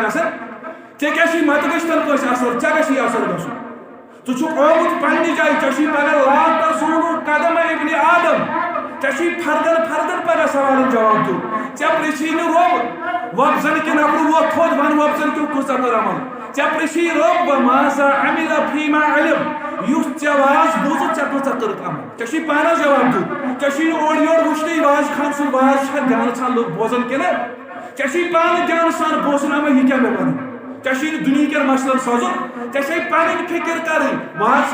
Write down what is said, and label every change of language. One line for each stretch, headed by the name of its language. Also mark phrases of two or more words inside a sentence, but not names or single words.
Kashmiri: گژھان ژےٚ کیٛاہ چھُے متہٕ گژھِ تیٚلہِ کٲنٛسہِ اثر ژےٚ گژھی اثر گژھُن ژٕ چھُکھ آمُت پننہِ جایہِ ژےٚ چھُے پگاہ
Arabic: لا تزول قدم ابن آدم
Kashmiri: ژےٚ چھُے فردن پگاہ سوالن جواب دیُن ژےٚ پرژھی نہٕ رۄب وۄبزن کہِ نفرٕ ووت تھوٚد ون وۄبزن کیو کۭژاہ کٔر عمل ژےٚ پرژھی رۄب
Arabic: ماذا عمل فیما علم
Kashmiri: یُس ژےٚ واز بوٗزُتھ ژےٚ کۭژاہ کٔرٕکھ عمل ژےٚ چھُے پانس جواب دیُن ژےٚ چھُے نہٕ اورٕ یورٕ وٕچھنٕے واز خان سُنٛد واز چھا دیانہٕ سان لُکھ بوزان کِنہٕ ژےٚ چھُے پانہٕ دیانہٕ سان بوزُن اما یہِ کیٛاہ مےٚ ونُن ژےٚ چھُے نہٕ دُنہیٖکٮ۪ن مسلن سوزُن ژےٚ چھے پنٕنۍ فکر کرٕنۍ واز